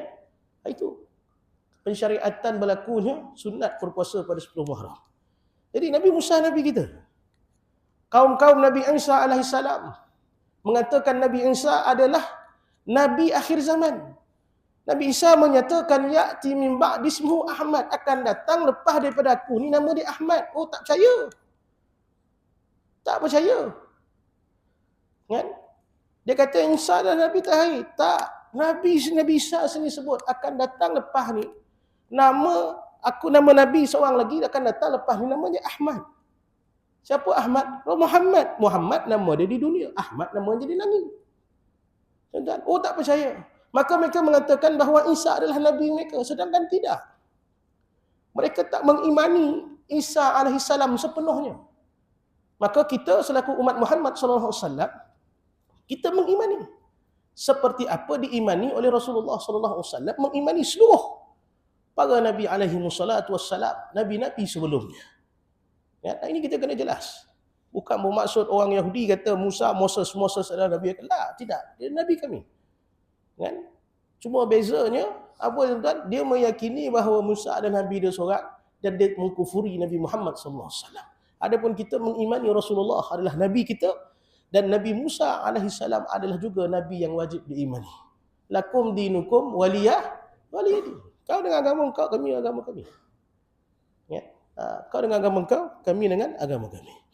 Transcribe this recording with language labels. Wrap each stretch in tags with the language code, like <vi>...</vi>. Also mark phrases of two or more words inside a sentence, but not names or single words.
<ms>Itu pensyariatan berlakunya sunat berpuasa pada 10 Muharram. Jadi Nabi Musa Nabi kita. Kaum-kaum Nabi Isa AS mengatakan Nabi Isa adalah Nabi akhir zaman. Nabi Isa menyatakan</ms> <ar>يأتي من بعدي اسمه أحمد,</ar> <ms>akan datang lepas daripada aku ni nama dia Ahmad. Oh, tak percaya. Tak percaya. Kan? Dia kata Isa adalah Nabi terakhir. Tak. Nabi Isa sendiri sebut akan datang lepas ni nama Nabi seorang lagi akan datang lepas ni namanya Ahmad. Siapa Ahmad? Oh, Muhammad. Muhammad nama dia di dunia. Ahmad nama dia di langit. Tuan-tuan, oh tak percaya. Maka mereka mengatakan bahawa Isa adalah Nabi mereka. Sedangkan tidak. Mereka tak mengimani Isa AS sepenuhnya. Maka kita selaku umat Muhammad SAW, kita mengimani. Seperti apa diimani oleh Rasulullah SAW, mengimani seluruh para Nabi SAW, Nabi-Nabi sebelumnya. Ya, ini kita kena jelas. Bukan bermaksud orang Yahudi kata Moses adalah Nabi. Tidak, dia Nabi kami. Kan? Cuma bezanya apa tuan-tuan? Dia meyakini bahawa Musa adalah Nabi dia seorang dan dia mengkufuri Nabi Muhammad SAW. Adapun kita mengimani Rasulullah adalah Nabi kita dan Nabi Musa AS adalah juga Nabi yang wajib diimani.</ms> <ar>لكم دينكم ولي دين.</ar> <ms>Kau dengan agama kau, kami agama kami. Ya. Kau dengan agama kau, kami dengan agama kami.</ms>